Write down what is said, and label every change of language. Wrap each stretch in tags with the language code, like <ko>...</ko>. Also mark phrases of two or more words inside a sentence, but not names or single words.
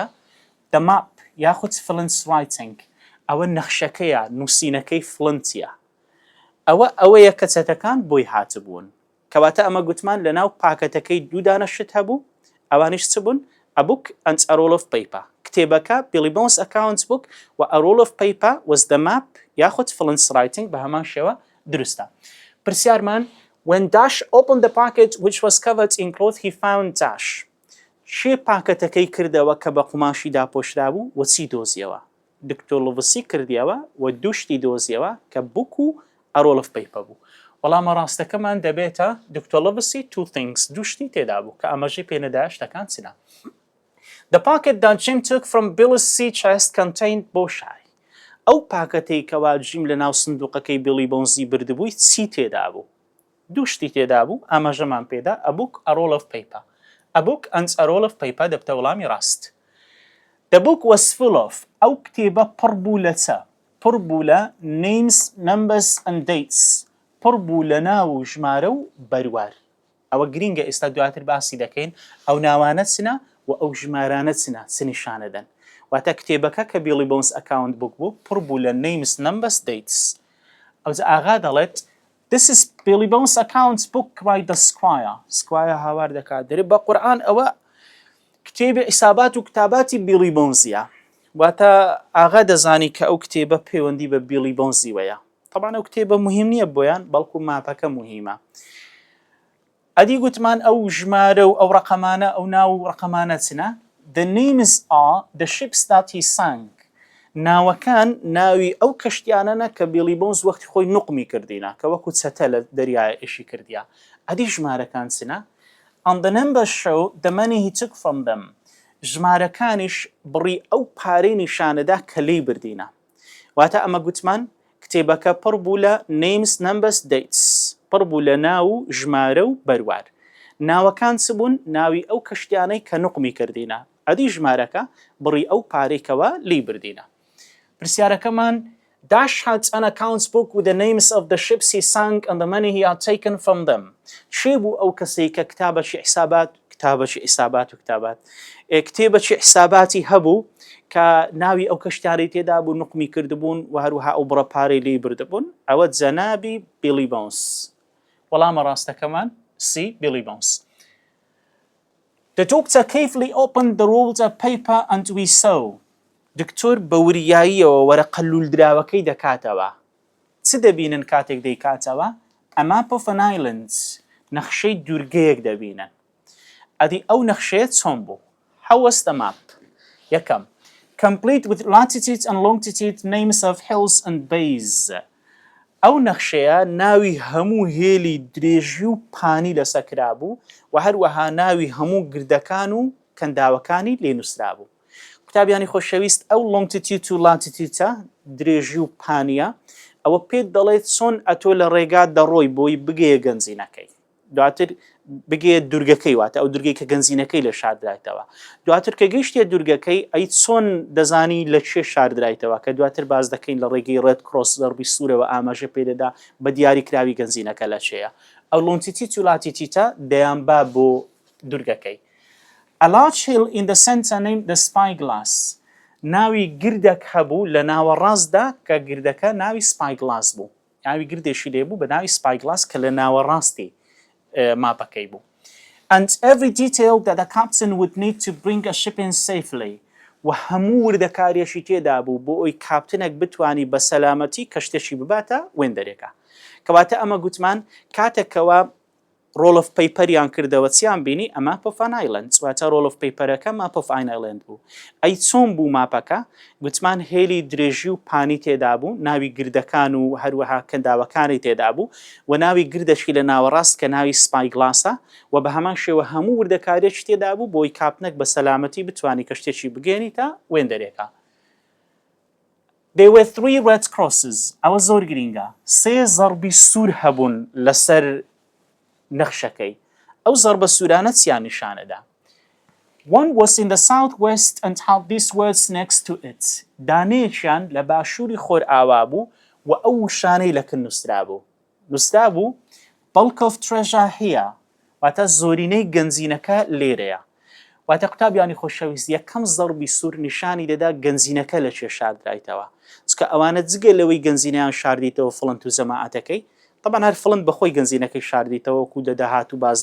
<en>The map یاخود Flint's writing.</en> <ckb>ئەوە نەخشەکەیە نووسینەکەی فڵندیە. ئەوەیە کە چەتەکان بۆی هاتبوون. کەواتە ئەمە گوتمان لە ناو پاکەتەکەی دوو دانەشت هەبوو ئەوانیش چ بوون؟</ckb> <en>A book and a roll of paper. کتێبەکە Billy Bones account book و a roll of paper was the map یاخود Flint's writing</en> <ckb>بە هەمان شێوە دروستە.</ckb> <en>پرسیارمان When Dash opened the packet which was covered in cloth he found Dash.</en> <ckb>چێ پاکەتەکەی کردەوە کە بە قوماشی داپۆشرا بوو و چی دۆزیەوە؟ دکتۆر لڤسی کردیەوە و دووشتی دۆزیەوە کە بوک و</ckb> <en>a roll of paper</en> <ckb>بوو. وەڵامە ڕاستەکەمان دەبێتە دکتۆر لڤسی</ckb> <en>two things</en> <ckb>دووشتی تێدا بوو کە ئەمەژی پێنەدایە شتەکان چنە.</ckb> <en>The packet that Jim took from Billy's sea chest contained بۆشای.</en> <ckb>ئەو پاکەتەی کەوا جیم لە ناو سندوقەکەی بیلی بۆنزی بردبووی چی تێدا بوو؟ دووشتی تێدا بوو ئاماژەمان پێدا</ckb> <en>a book a roll of paper. A book and a roll of paper</en> <ckb>دەبتە وەڵامی ڕاست.</ckb> <en>The book was full of</en> <ckb>ئەو کتێبە پڕ بوو لە چە؟ پڕ بوو لە</ckb> <en>names, numbers and dates.</en> <ckb>پڕ بوو لە ناو و ژمارە و بەروار. ئەوە گرینگە ئێستا دواتر باسی دەکەین ئەو ناوانە چنە و ئەو ژمارانە چنە چ نیشانەدەن. واتە کتێبەکە کە بیلی بۆنز</ckb> <en>account book</en> <ckb>بوو پڕ بوو لە</ckb> <en>names, numbers, dates.</en> <ckb>ئەوجا ئاغا دەڵێت</ckb> <en>This is Billy Bones account book by the squire.</en> <ckb>Squire هاوار دەکات دەرێ بە قورئان ئەوە کتێبی حسابات و کتاباتی بیلی بۆنزیە. واتە ئاغا دەزانی کە ئەو کتێبە پەیوەندی بە بیلی بۆنزیوەیە. طبعا ئەو کتێبە مهم نییە بۆیان بەڵکو ماپەکە مهمە. ئەدی گوتمان ئەو ژمارە و ئەو ڕقەمانە ئەو ناو ڕقەمانە چنە؟</ckb> <en>The names are the ships that he sank.</en> <ckb>ناوەکان ناوی ئەو کەشتیانەنە کە بیلی بۆنز وەختی خۆی نوقمی کردینە کە وەکو چەتە لە دەریای ئێشی کردیا ئەدی ژمارەکان چنە</ckb> <en>and the numbers show the money he took from them</en> <ckb>ژمارەکانیش بڕی ئەو پارەی نیشانەدا کە لێی بردینە واتە ئەمە گوتمان کتێبەکە پڕ بوو لە</ckb> <en>names numbers dates</en> <ckb>پڕ بوو لە ناو و ژمارە و بەروار ناوەکان چ بوون ناوی ئەو کەشتیانەی کە نوقمی کردینە ئەدی ژمارەکە بڕی ئەو پارێکەوە لێی بردینە پرسیارەکەمان</ckb> <en>Dash had an accounts book with the names of the ships he sank and the money he had taken from them.</en> <ckb>چێ بوو ئەو کەسەی کە کتابەکی حساباتی هەبوو کە ناوی ئەو کەشتیانەی تێدا بوو نوقمی کردبوون و هەروەها ئەو بڕە پارەی لێی بردبوون ئەوە جەنابی بیلی بۆنس وەڵامە ڕاستەکەمان C.</ckb> <en>Billy Bones. The doctor carefully opened the rolled up paper and we saw.</en> <ckb>دکتۆر بە وریاییەوە وەرەقە لولدراوەکەی دەکاتەوە چ دەبینن کاتێک دەیکاتەوە</ckb> <en>A map of an island</en> <ckb>نەخشەی دوورگەیەک دەبینن ئەدی ئەو نەخشەیە چۆن بوو</ckb> <en>How was the map</en> <ckb>یەکەم</ckb> <en>Complete with latitude and longitude names of hills and bays</en> <ckb>ئەو نەخشەیە ناوی هەموو هێلی درێژی و پانی لەسەکرا بوو و هەروەها ناوی هەموو گردەکان و کەنداوەکانی لێ نووسرا بوو کتابیانی خۆشەویست ئەو لۆنگتیتیوت و لاتیتیوتە درێژی و پانیە ئەوە پێت دەڵێت چۆن ئەتۆ لە ڕێگا دەڕۆی بۆی بگەیە گەنجینەکەی دواتر بگەیە دوورگەکەی واتە ئەو دوورگەی کە گەنجینەکەی لە شاردرایتەوە دواتر کە گەیشتە دوورگەکەی ئەی چۆن دەزانی لە چێ شاردرایتەوە کە دواتر باز دەکەین لە ڕێگەی</ckb> <en>red cross</en> <ckb>زەربی سوورەوە ئاماژە پێدەدا بە دیاریکراوی گەنجینەکە لە چێیە ئەو لۆنگتیتیوت و لاتیتیوتە دەیانبا بۆ دوورگەکەی</ckb> <en>A large hill in the center named the Spyglass.</en> <ckb>ناوی گردێک هەبوو لە ناوەڕاستدا کە گردەکە ناوی Spyglass بوو. ناوی گردێکی لێ بوو بە ناوی Spyglass کە لە ناوەڕاستی ماپەکەی بوو.</ckb> <en>And every detail that the captain would need to bring a ship in safely.</en> <ckb>و هەموو وردەکاریەشی تێدا بوو بۆ ئەوی کاپتنێک بتوانی بە سەلامەتی کەشتێکی بباتە وێندەرێکە. کەواتە ئەمە گوتمان کاتێکەوە</ckb> <en>roll of paper-یان</en> <ckb>کردەوە چیان بینی</ckb> <en>A map of an island</en> <ckb>واتە</ckb> <en>roll of paper-ەکە map of an island</en> <ckb>بوو ئەی چۆن بوو ماپەکە گوتمان هێلی درێژی و پانی تێدا بوو ناوی گردەکان و هەروەها کەنداوەکانی تێدا بوو و ناوی گردەشی لە ناوەڕاست کە ناوی Spyglass-ە و بە هەمان شێوە هەموو وردەکارێکی تێدا بوو بۆی کاپنێک بە سەلامەتی بتوانی کەشتێکی بگەێنیتە وێندەرێکە</ckb> <en>There were 3 red crosses</en> <ckb>ئەوە زۆر گرینگە 3 زەربی سوور هەبوون لەسەر نەخشەکەی ئەو زەربە سوورانە چیان نیشانەدا</ckb> <en>One was in the southwest and had these words next to it</en> <ckb>دانەیەکیان لە باشووری خۆر ئاوا بوو و ئەو وشانەی لەکن نووسرا بوو</ckb> <en>Bulk of treasure here</en> <ckb>واتە زۆرینەی گەنجینەکە لێرەیە واتە قوتابیانی خۆشەویست یەکەم زەربی سوور نیشانی دەدا گەنجینەکە لە چێ شاردرایتەوە چکە ئەوانە جگە لەوەی گەنجینەیان شاردیتەوە فڵند و جەماعەتەکەی طبعا هەر فڵند بەخۆی گەنجینەکەی شاردیتەوە و دەداهات و باز</ckb>